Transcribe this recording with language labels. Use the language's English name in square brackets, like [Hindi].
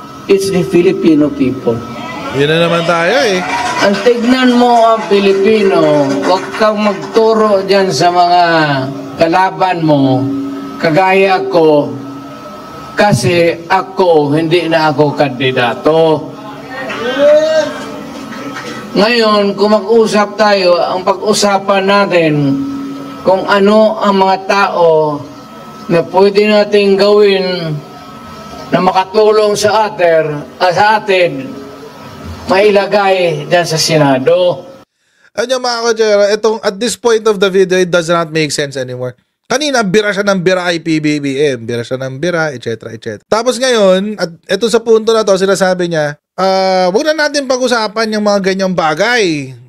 [English] It's the Filipino people. [Filipino] Yun na naman tayo eh. Ang tignan mo ang Pilipino, huwag kang magturo dyan sa mga kalaban mo, kagaya ko, kasi ako, hindi na ako kandidato. Ngayon, kung mag-usap tayo, ang pag-usapan natin kung ano ang mga tao na pwede nating gawin na makatulong sa atin, mailagay dyan sa Senado. Ano mga kotsero, [English] at this point of the video, it does not make sense anymore. [Filipino] Kanina, bira siya ng bira kay PBBM. Bira siya ng bira, etc. etc. Tapos ngayon, at eto sa punto na to, sinasabi niya, wag na natin pag-usapan yung mga ganyang bagay.